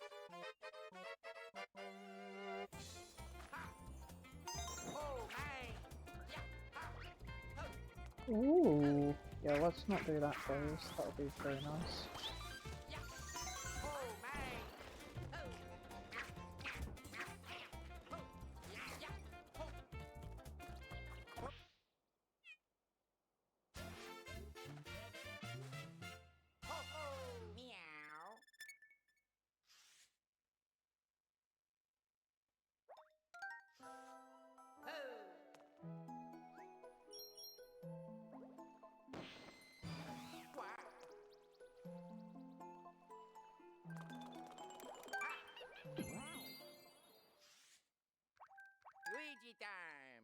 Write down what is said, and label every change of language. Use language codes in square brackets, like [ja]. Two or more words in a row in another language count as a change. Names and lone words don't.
[en] Ha. Oh my. Yeah. Ha. Ho. Ooh, yeah, let's not do that first. That would be very nice. Yeah. Oh my. Ho. Ho. Yeah. Ho. Ho ho. Meow. Ho. Quack. Luigi time.